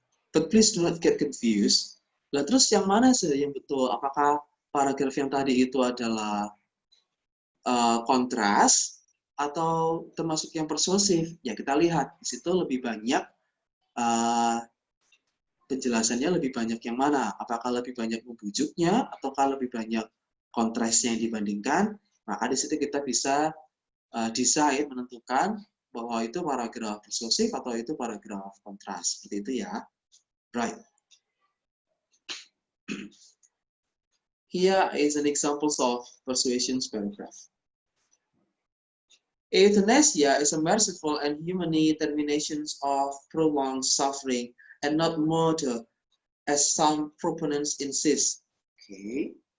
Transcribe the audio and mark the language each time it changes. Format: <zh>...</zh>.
<en>But please do not get confused.</en> <id>Lah terus yang mana sih yang betul? Apakah paragraf yang tadi itu adalah kontras atau termasuk yang persuasif? Ya kita lihat di situ lebih banyak penjelasannya, lebih banyak yang mana? Apakah lebih banyak membujuknya ataukah lebih banyak kontrasnya yang dibandingkan? Maka di situ kita bisa decide, menentukan bahwa itu paragraf persuasif atau itu paragraf kontras. Seperti itu, ya.</id> <en>Right. Here is an example of persuasion paragraph. Euthanasia is a merciful and humane termination of prolonged suffering and not murder, as some proponents insist. Okay.</en>